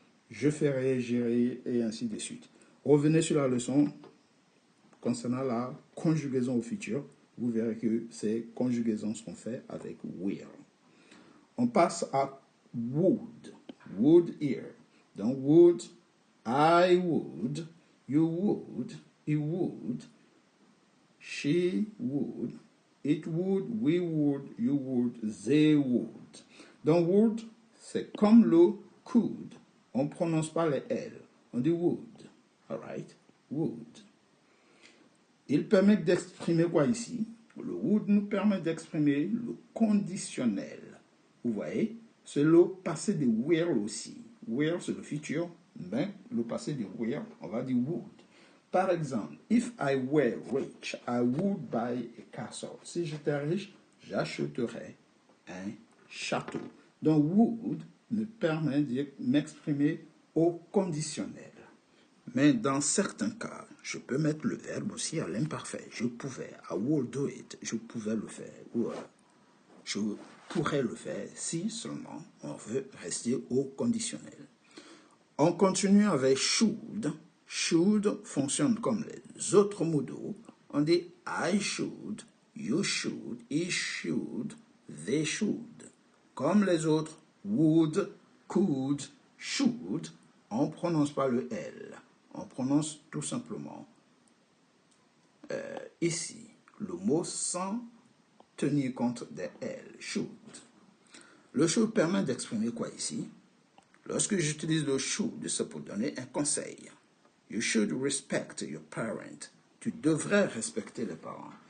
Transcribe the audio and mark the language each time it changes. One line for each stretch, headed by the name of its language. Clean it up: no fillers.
French: Je ferai, j'irai, et ainsi de suite. Revenez sur la leçon concernant la conjugaison au futur. Vous verrez que ces conjugaisons sont faites avec will. On passe à would. Would here.
English: Donc, would, I would, you would, he would, she would, it would, we would, you would, they would.
French: Donc, would, c'est comme le could. On ne prononce pas les L. On dit would. Alright? Would. Il permet d'exprimer quoi ici? Le would nous permet d'exprimer le conditionnel. Vous voyez? C'est le passé de will aussi. Will, c'est le futur. Mais le passé de will, on va dire would. Par exemple,
English: if I were rich, I would buy a castle.
French: Si j'étais riche, j'achèterais un château. Donc, would me permet de m'exprimer au conditionnel. Mais dans certains cas, je peux mettre le verbe aussi à l'imparfait. Je pouvais.
English: I would do it.
French: Je pouvais le faire. Ou je pourrais le faire si seulement on veut rester au conditionnel. On continue avec should. Should fonctionne comme les autres modaux. On dit
English: I should, you should, he should, they should.
French: Comme les autres, would, could, should, on ne prononce pas le L. On prononce tout simplement ici le mot sans tenir compte des L. Should. Le should permet d'exprimer quoi ici? Lorsque j'utilise le should, c'est pour donner un conseil.
English: You should respect your parent.
French: Tu devrais respecter les parents.